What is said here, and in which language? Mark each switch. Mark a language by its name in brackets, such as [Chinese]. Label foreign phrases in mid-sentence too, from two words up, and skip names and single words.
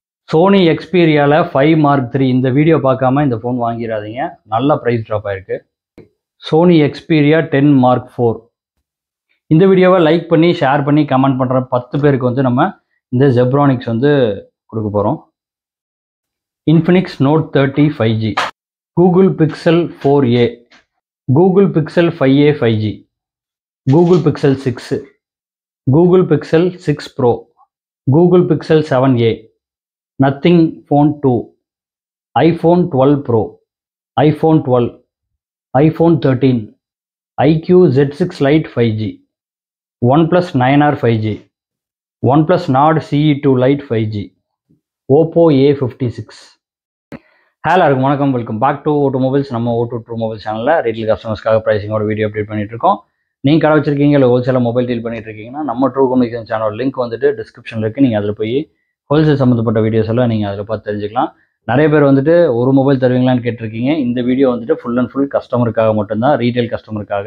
[Tamil] Sony Xperiaல 5 Mark III இந்த வீடியோ பார்க்காம இந்த ஃபோன் வாங்கிடாதீங்க. நல்ல [English] price drop [Tamil] ஆயிருக்கு. Sony Xperia 10 Mark IV. இந்த வீடியோவை லைக் பண்ணி ஷேர் பண்ணி கமெண்ட் பண்ற 10 பேருக்கு வந்து நம்ம இந்த Zebronics வந்து கொடுக்க போறோம். Infinix Note 30 5G, Google Pixel 4a, Google Pixel 5a 5G, Google Pixel 6, Google Pixel 6 Pro, Google Pixel 7a, Nothing Phone 2, iPhone 12 Pro, iPhone 12, iPhone 13, iQ Z6 Lite 5G, OnePlus 9R 5G, OnePlus Nord CE2 Lite 5G, Oppo A56. ஹலோ வணக்கம், [English] welcome back to automobiles. [Tamil] நம்ம ஆட்டோமொபைல் சேனலில் [English] retail customersக்காக [Tamil] ப்ரைஸிங்கோட [English] video update [Tamil] பண்ணிட்டு இருக்கோம். நீங்கள் கடை வச்சிருக்கீங்க இல்லை ஹோல்சேலாக [English] mobile deal [Tamil] பண்ணிட்டு இருக்கீங்கன்னா நம்ம [English] true communication channel link [Tamil] வந்துட்டு டிஸ்கிரிப்ஷனில் இருக்குது. நீங்கள் அதில் போய் ஹோல்சேல் சம்மந்தப்பட்ட வீடியோஸ் எல்லாம் நீங்கள் அதில் பார்த்து தெரிஞ்சுக்கலாம். நிறைய பேர் வந்துட்டு ஒரு மொபைல் தருவீங்களான்னு கேட்டிருக்கீங்க. இந்த வீடியோ வந்துட்டு [English] full and full customerக்காக [Tamil] மட்டும்தான், [English] retail customerக்காக.